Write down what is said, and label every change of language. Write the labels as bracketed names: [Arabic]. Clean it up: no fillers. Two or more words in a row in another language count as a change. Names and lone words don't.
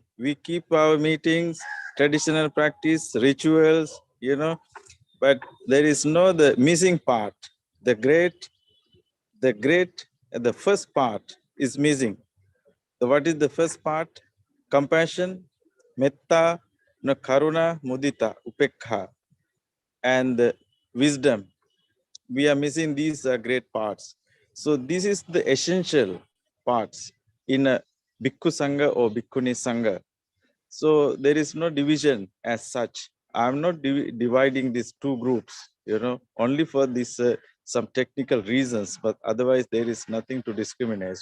[English] We keep our meetings, traditional practice, rituals, but there is the missing part. The first part is missing. So what is the first part? Compassion, [Pali] metta, karuna, mudita, upekha, [English] and wisdom. We are missing these great parts. So this is the essential parts in a [Pali] Bhikkhu Sangha [English] or [Pali] Bhikkhuni Sangha. [English] So there is no division as such. I'm not dividing these two groups, only for this some technical reasons, but otherwise there is nothing to discriminate.